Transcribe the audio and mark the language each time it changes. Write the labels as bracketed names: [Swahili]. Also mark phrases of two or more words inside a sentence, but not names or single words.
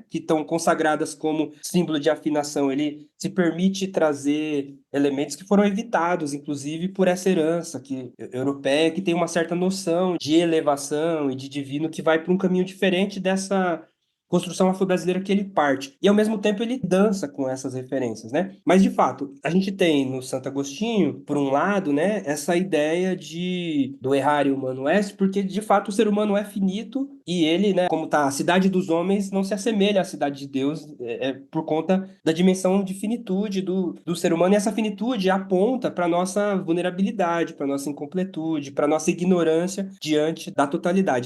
[Portuguese] Que estão consagradas como símbolo de afinação. Ele se permite trazer elementos que foram evitados, inclusive, por essa herança europeia, que tem uma certa noção de elevação e de divino que vai para um caminho diferente dessa construção afro-brasileira que ele parte. E, ao mesmo tempo, ele dança com essas referências, né? Mas, de fato, a gente tem no Santo Agostinho, por um lado, né, essa ideia do [Latin] errare humano est, [Portuguese] porque, de fato, o ser humano é finito e ele, né, como tá, a cidade dos homens não se assemelha à cidade de Deus por conta da dimensão de finitude do ser humano, e essa finitude aponta para nossa vulnerabilidade, para nossa incompletude, para nossa ignorância diante da totalidade.